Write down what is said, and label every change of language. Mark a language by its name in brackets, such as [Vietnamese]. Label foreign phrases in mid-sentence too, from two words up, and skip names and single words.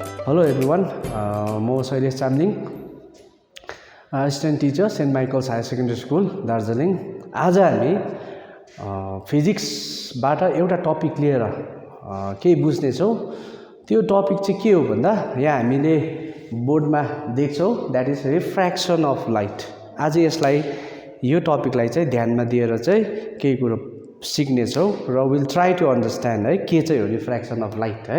[English] Hello everyone, I'm Sailesh Chamling, Assistant Teacher, St. Micheals HS School, Darjeeling. [Nepali] आज हामी फिजिक्सबाट एउटा टपिक लिएर केही बुझ्नेछौँ। त्यो टपिक चाहिँ के हो भन्दा यहाँ हामीले बोर्डमा देख्छौँ, [English] that is refraction of light. [Nepali] आज यसलाई यो टपिकलाई चाहिँ ध्यानमा दिएर चाहिँ केही कुरो सिक्नेछौँ र [English] will try to understand [Nepali] है के चाहिँ हो [English] refraction of light [Nepali] है।